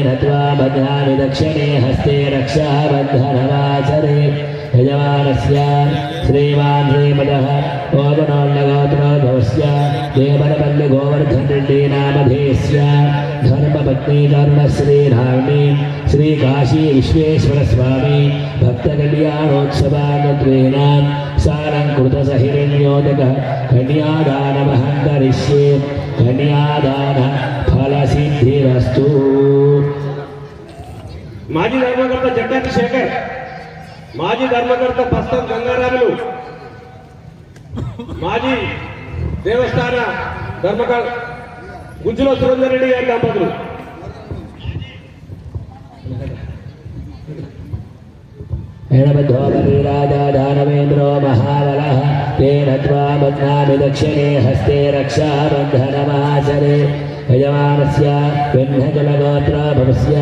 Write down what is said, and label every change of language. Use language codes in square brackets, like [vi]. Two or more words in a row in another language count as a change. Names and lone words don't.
[sa] त्वा बध्नामि दक्षिणे हस्ते रक्षाबन्धनमाचरे यजमानस्य श्रीमान् श्रीमदः ओदनोन्नगोत्रोद्भवस्य देवनपल्लिगोवर्धनरेड्डी नामधेयस्य धर्मपत्नी करुणश्रीरामी श्रीकाशी विश्वेश्वरस्वामी भक्तकल्याणोत्सवागत्वेन सालङ्कृतसहिरण्योदकः कन्यादानमहं करिष्ये कन्यादानफलसिद्धिरस्तु। [te] మాజీ ధర్మకర్త జగత్ శేఖర్, మాజీ ధర్మకర్త పస్తం గంగారాములు, మాజీ దేవస్థాన ధర్మకర్త గుజ్జుల సురేందర్ రెడ్డి గారి దంపతులు. [sa] एणबद्धो बलिराजा दानवेन्द्रो महाबलः तेन त्वा बध्नामि दक्षिणे हस्ते रक्षाबन्धनमाचरे यजमानस्य पिण्डकुलगोत्रोद्भवस्य